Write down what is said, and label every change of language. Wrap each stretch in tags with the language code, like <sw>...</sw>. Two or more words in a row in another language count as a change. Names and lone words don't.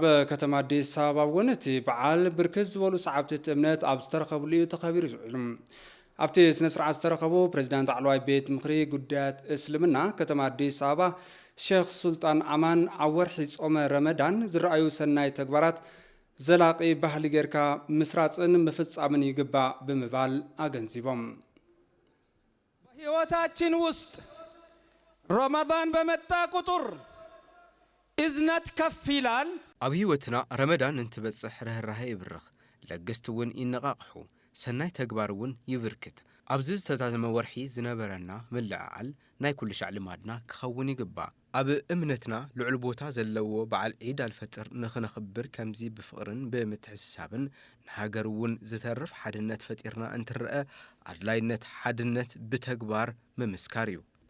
<ti>ከተማ አዲስ አበባ እውን እቲ በዓል ብርክት ዝበሉ ሰዓብቲ እምነት ኣብ ዝተረኸብሉ እዩ ተኸቢሩ ዝውዒሉ ኣብቲ ስነ ስርዓት ዝተረኸቡ ፕሬዚዳንት ላዕለዋይ ቤት ምክሪ ጉዳያት እስልምና ከተማ አዲስ አበባ ሼክ ሱልጣን አማን ኣብ ወርሒ ጾመ ረመዳን ዝረኣዩ ሰናይ ተግባራት ዘላቂ ባህሊ ጌርካ ምስራጽን ምፍጻምን ይግባእ ብምባል አገንዚቦም</ti> <am>በህይወታችን ውስጥ ረመዳን በመጣ ቁጥር እዝነት ከፍ ይላል</am> <ti>ኣብ ህይወትና ረመዳን እንትበጽሕ ርህራሄ ይብርኽ ለገስቲ እውን ይነቃቅሑ ሰናይ ተግባር እውን ይብርክት ኣብዚ ዝተዛዘመ ወርሒ ዝነበረና ምልዓል ናይ ኩሉ ሻዕ ልማድና ክኸውን ይግባእ ኣብ እምነትና ልዑል ቦታ ዘለዎ በዓል ዒድ አልፈጥር ንኽነኽብር ከምዚ ብፍቕርን ብምትሕስሳብን ንሃገር እውን ዝተርፍ ሓድነት ፈጢርና እንትርአ ኣድላይነት ሓድነት ብተግባር ምምስካር እዩ</ti>